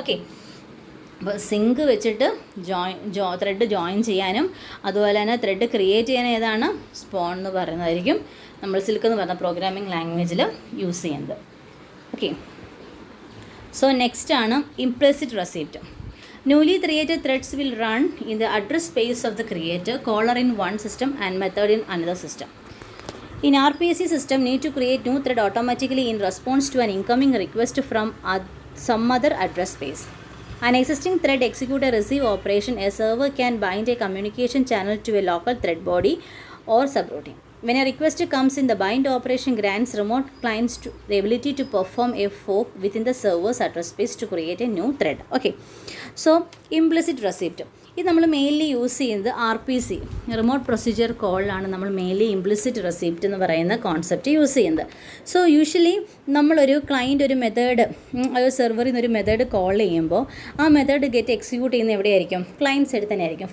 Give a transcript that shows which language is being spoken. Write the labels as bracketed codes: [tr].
[ml] Okay, അപ്പോൾ zinc വെച്ചിട്ട് thread join ചെയ്യാനും അതുപോലെ തന്നെ ത്രെഡ് ക്രിയേറ്റ് ചെയ്യാൻ ഏതാണ്? സ്പോൺ എന്ന് പറയുന്നതായിരിക്കും നമ്മൾ സിൽക്ക് എന്ന് പറയുന്ന പ്രോഗ്രാമിംഗ് ലാംഗ്വേജിൽ യൂസ് ചെയ്യുന്നത്. [en] Okay, so next ആണ് implicit receipt. Newly created threads will run in the address space of the creator, caller in one system and method in another system. In RPC system, need to create new thread automatically in response to an incoming request from some other address space. An existing thread execute a receive operation. A server can bind a communication channel to a local thread body or subroutine. When a request comes in, the bind operation grants remote clients the ability to perform a fork within the server's address space to create a new thread. Okay, so implicit receipt. [ml] ഇത് നമ്മൾ mainly use ചെയ്യുന്നത് RPC remote procedure കോളിലാണ് നമ്മൾ mainly implicit receipt എന്ന് പറയുന്ന concept use ചെയ്യുന്നത്. So usually നമ്മളൊരു client ഒരു method ഒരു സെർവറിൽ നിന്ന് ഒരു മെത്തേഡ് കോൾ ചെയ്യുമ്പോൾ ആ മെത്തേഡ് ഗെറ്റ് എക്സിക്യൂട്ട് ചെയ്യുന്നത് എവിടെയായിരിക്കും? ക്ലയൻറ്റ് സൈഡിൽ തന്നെ ആയിരിക്കും.